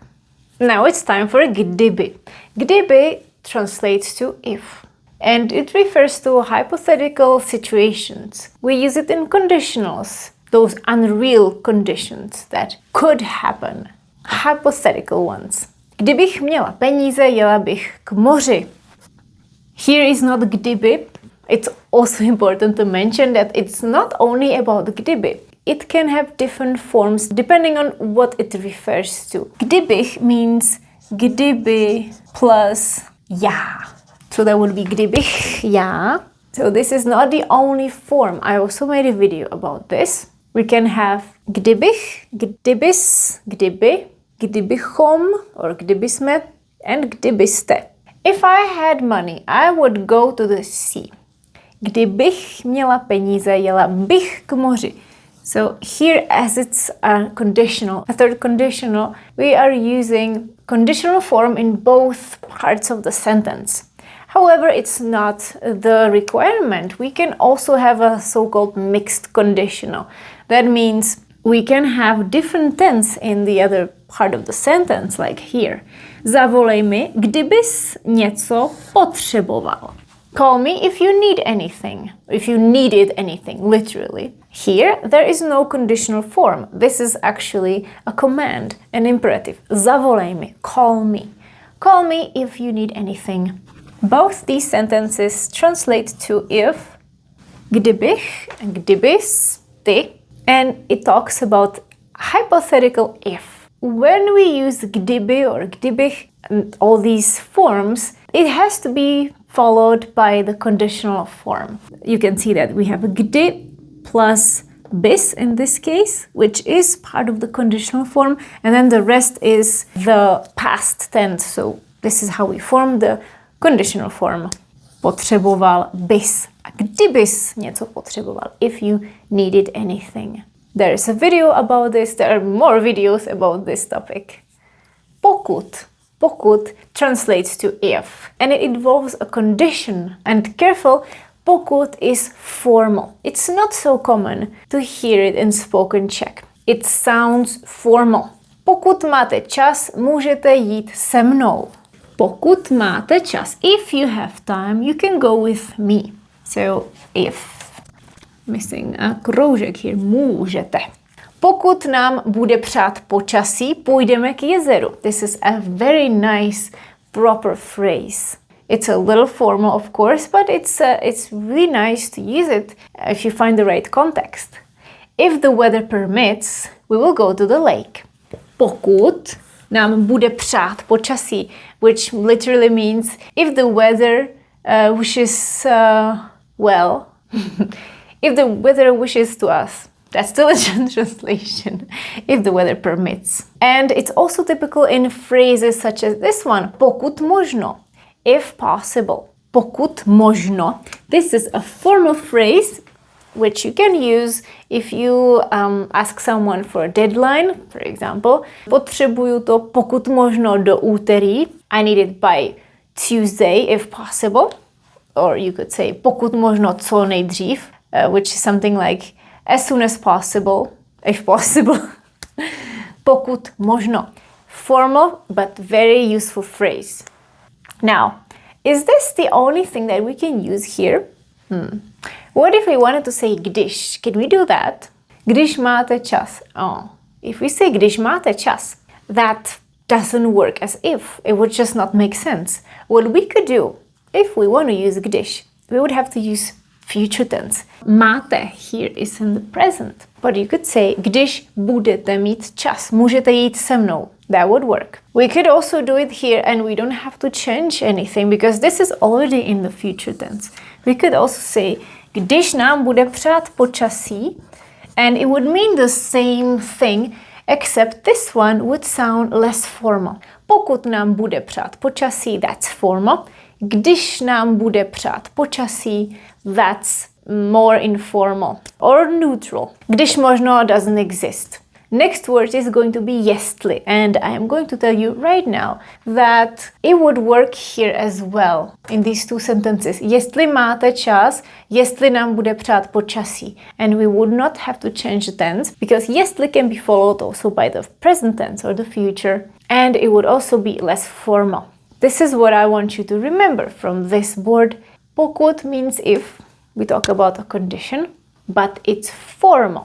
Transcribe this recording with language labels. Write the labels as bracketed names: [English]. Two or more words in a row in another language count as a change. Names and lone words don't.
[English] Now it's time for kdyby. Kdyby translates to if. And it refers to hypothetical situations. We use it in conditionals, those unreal conditions that could happen. Hypothetical ones. [Czech] Kdybych měla peníze, jela bych k moři. [English] Here is not kdyby. It's also important to mention that it's not only about kdyby. It can have different forms depending on what it refers to. Kdybych means kdyby plus já. So that would be [Czech] kdybych já. [English] So this is not the only form. I also made a video about this. We can have [Czech] kdybych, kdybys, kdyby, kdybychom, or kdybysme, and kdybyste. [English] If I had money, I would go to the sea. [Czech] Kdybych měla peníze, jela bych k moři. [English] So here, as it's a conditional, a third conditional, we are using conditional form in both parts of the sentence. However, it's not the requirement. We can also have a so-called mixed conditional. That means we can have different tense in the other part of the sentence, like here. [Czech] Zavolej mi, kdybys něco potřeboval. [English] Call me if you need anything, if you needed anything, literally. Here, there is no conditional form. This is actually a command, an imperative. [Czech] Zavolej mi, [English] call me. Call me if you need anything. Both these sentences translate to if, [Czech] kdybych, kdybys, ty, [English] and it talks about hypothetical if. When we use kdyby or kdybych and all these forms, it has to be followed by the conditional form. You can see that we have a kdy plus bys in this case, which is part of the conditional form, and then the rest is the past tense. So this is how we form the conditional form. [Czech] Potřeboval bys. A kdybys něco potřeboval. [English] If you needed anything. There is a video about this. There are more videos about this topic. Pokud. Pokud translates to if. And it involves a condition. And careful, pokud is formal. It's not so common to hear it in spoken Czech. It sounds formal. [Czech] Pokud máte čas, můžete jít se mnou. Pokud máte čas, [English] if you have time, you can go with me. So, if. Missing a kroužek here. Můžete. [Czech] Pokud nám bude přát počasí, půjdeme k jezeru. [English] This is a very nice, proper phrase. It's a little formal, of course, but it's really nice to use it if you find the right context. If the weather permits, we will go to the lake. [Czech] Pokud nám bude přát počasí, [English] which literally means if the weather wishes well, if the weather wishes to us. That's the literal translation. If the weather permits. And it's also typical in phrases such as this one. [Czech] Pokud možno. [English] If possible. [Czech] Pokud možno. [English] This is a formal phrase which you can use if you ask someone for a deadline, for example. [Czech] Potřebuju to pokud možno do úterý. [English] I need it by Tuesday if possible. Or you could say [Czech] pokud možno co nejdřív, [English] which is something like as soon as possible, if possible. [Czech] Pokud možno. [English] Formal but very useful phrase. Now, is this the only thing that we can use here? What if we wanted to say když? Can we do that? [Czech] Když máte čas. [English] Oh, if we say [Czech] když máte čas, [English] that doesn't work as if. It would just not make sense. What we could do, if we want to use když, we would have to use future tense. Máte here is in the present. But you could say, [Czech] když budete mít čas, můžete jít se mnou. [English] That would work. We could also do it here and we don't have to change anything because this is already in the future tense. We could also say, [Czech] když nám bude přát počasí, [English] and it would mean the same thing, except this one would sound less formal. [Czech] Pokud nám bude přát počasí, [English] that's formal. [Czech] Když nám bude přát počasí, [English] that's more informal or neutral. [Czech] Když možno [English] doesn't exist. Next word is going to be jestli, and I am going to tell you right now that it would work here as well in these two sentences. [Czech] Jestli máte čas, jestli nám bude přát počasí. [English] And we would not have to change the tense because jestli can be followed also by the present tense or the future, and it would also be less formal. This is what I want you to remember from this board. Pokud means if, we talk about a condition, but it's formal.